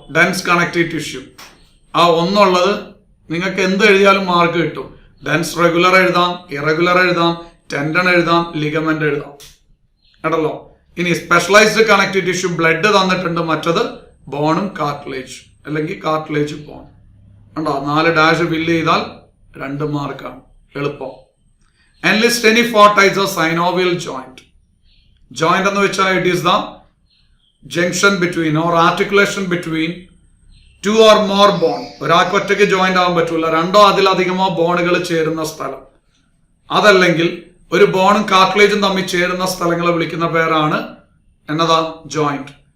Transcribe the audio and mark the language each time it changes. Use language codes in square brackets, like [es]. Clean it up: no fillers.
[ml] Dense connective tissue. ആ 1 നിങ്ങൾക്ക് എന്ത് എഴുതിയാലും മാർക്ക് കിട്ടും. ഡെൻസ് റെഗുലർ എഴുതാം, ഇറഗുലർ എഴുതാം, ടെൻഡൺ എഴുതാം, ലിഗമെന്റ് എഴുതാം കേട്ടല്ലോ. ഇനി സ്പെഷ്യലൈസ്ഡ് കണക്റ്റീവ് ടിഷ്യൂ ബ്ലഡ് തന്നിട്ടുണ്ട്, മറ്റത് ബോണും കാർട്ടിലേജ് അല്ലെങ്കിൽ കാർട്ടിലേജ് ബോൺ കണ്ടോ. 4 ഡാഷ് ഫില്ല് ചെയ്താൽ 2 മാർക്കാണ്, എളുപ്പം. [en] Enlist any 4 types of synovial joint. Joint [ml] എന്ന് വെച്ചാൽ [en] It is the junction between or articulation between 2 or more bone. [ml] ഒരാൾക്ക് ഒറ്റയ്ക്ക് ജോയിന്റ് ആവാൻ പറ്റൂല, 2 അതിലധികമോ ബോണുകൾ ചേരുന്ന സ്ഥലം. അതല്ലെങ്കിൽ ഒരു ബോണും കാർട്ടിലേജും തമ്മിൽ ചേരുന്ന സ്ഥലങ്ങളെ വിളിക്കുന്ന പേരാണ് എന്നതാ ജോയിന്റ്.